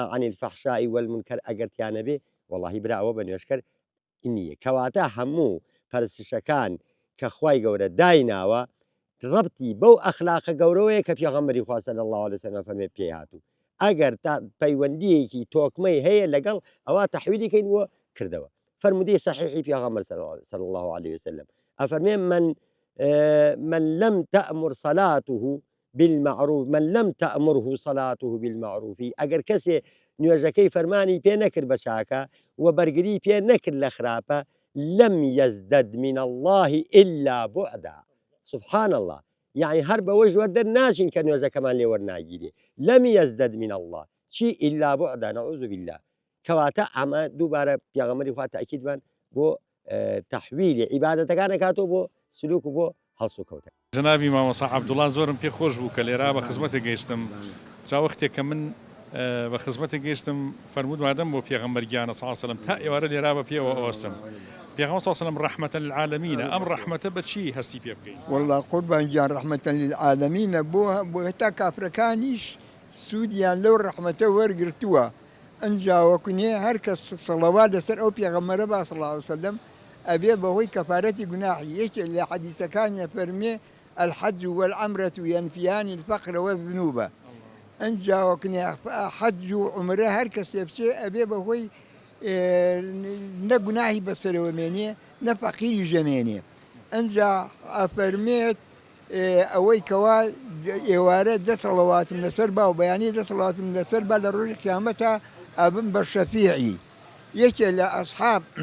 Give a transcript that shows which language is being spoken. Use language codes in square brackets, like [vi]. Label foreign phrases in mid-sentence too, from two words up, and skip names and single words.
[ar] عن الفەحشاء والمنکر [ckb] ئەگەرتیانە بێ وەڵاهی براوە بە نوێژکەر نییە کەواتە هەموو پەرستشەکان کە خوای گەورە دایناوە ڕبتی بەو ئەخلاقە گەورەوەیە کە پیغەمبەری خوا [ar] صلی الله علیه وسلم [ckb] فەرمێ پێی هاتوو ئەگەر پەیوەندیەکی تۆکمەی هەیە لەگەڵ ئەوە تەحویلی کەینەوە کردەوە فرمودەی صحیحی پیغەمبەر [ar] صلی الله عليه وسلم [ckb] ئەفەرمێ [ar] من لم تأمر صلاته بالمعروف من لم تأمره صلاته بالمعروف [ckb] ئەگەر کەسێ نوێژەکەی فەرمانی پێ نەکرد بە چاکە و بەرگری پێ نەکرد لە خراپە [ar] لم يزدد من الله إلا بعدا سبحان الله [ckb] يعني هەر بەوەی وەردە ناچین کە نوێژەکەمان لێ وەرناگیرێ [ar] لم يزدد من الله [ckb] چی [ar] إلا بعدا نعوذ بالله [ckb] کەواتە ئەمە دووبارە پیاغەمبەری خوا تاکیدمان بۆ تەحویلی عیبادەتەکان دەکاتەوە بۆ سلوک و بۆ هەڵسو کەوتن جنابی مامۆستا عەبدوڵڵا زۆرم پێ خۆش بوو کە لێرا بە خزمەتە گەیشتم جا وەختێک کە من بە خزمەتە گەیشتم فەرموود وادەم بۆ پێغەمبەر گیانە [ar] صلی الله علیه وسلم [ckb] تا ئێوارە لێرا بە پێوە ئەوەستم پێغەمبەر [ar] صلی الله علیه وسلم [ckb] ڕەحمەتە للعالەمینە ئەم ڕەحمەتە بە چی هەستی پێ بکەین والله قوربان گیان ڕەحمەتە للعالەمینە بۆ هەتا کافرەکانیش سوودیان لەو ڕەحمەتە وەرگرتووە ئەنجا وەکونێ هەر کەس سەڵەوات لەسەر ئەو پێغەمبەرە با [ar] صلی الله علیه وسلم [ckb] ئەبێ بەهۆی کەفارەتی گوناحی یەکێ لە حەدیثەکانیە فەرمێ [ar] الحج والعمرة ينفيان الفقر والذنوب [ckb] ئەنجا وەکنێ حەج و عومرە هەر کەسێ بچێ ئەبێ بەهۆی نە گوناحی بەسەرەوە مێنێ نە فەقیری ژەمێنێ ئەنجا ئەفەرمێت ئەوەی کەوا ئێوارە دەسەڵەواتم لەسەر با و بەیانی دەسەڵاتم لەسەر با لە ڕۆژی قیامەتە ئەبم بە شەفیعی یەکێ لە ئەسحاب